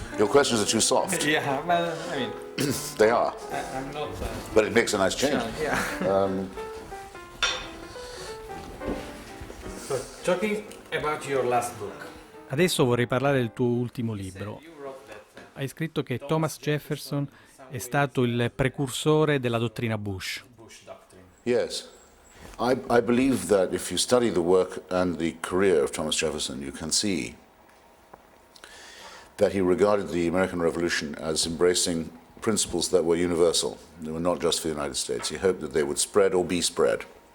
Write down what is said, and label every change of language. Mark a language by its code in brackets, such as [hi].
[en] Your questions are too soft. Yeah, but I mean... They are. I'm not... But it makes a nice change. Sure, yeah. So, talking about your last book. [it] Adesso vorrei parlare del tuo ultimo libro. Hai scritto che Thomas Jefferson è stato il precursore della dottrina Bush. [en] Yes. I believe that if you study the work and the career of Thomas Jefferson, you can see that he regarded the American Revolution as embracing principles that were universal. They were not just for the United States. He hoped that they would spread or be spread.